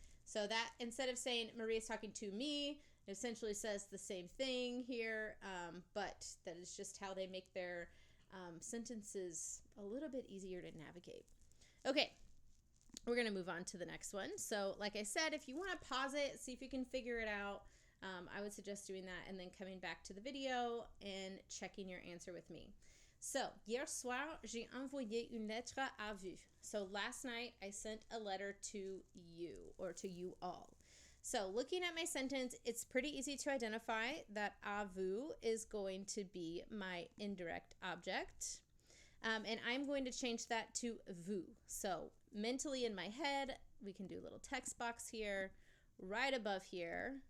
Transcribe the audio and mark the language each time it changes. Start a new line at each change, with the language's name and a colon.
English: So that instead of saying Marie is talking to me, it essentially says the same thing here, but that is just how they make their sentences a little bit easier to navigate. Okay, we're going to move on to the next one. So like I said, if you want to pause it, see if you can figure it out, I would suggest doing that and then coming back to the video and checking your answer with me.
French: So, hier soir, j'ai envoyé une lettre à vous.
English: So last night, I sent a letter to you or to you all. So looking at my sentence, it's pretty easy to identify that à vous is going to be my indirect object. And I'm going to change that to vous. So mentally in my head, we can do a little text box here, right above here.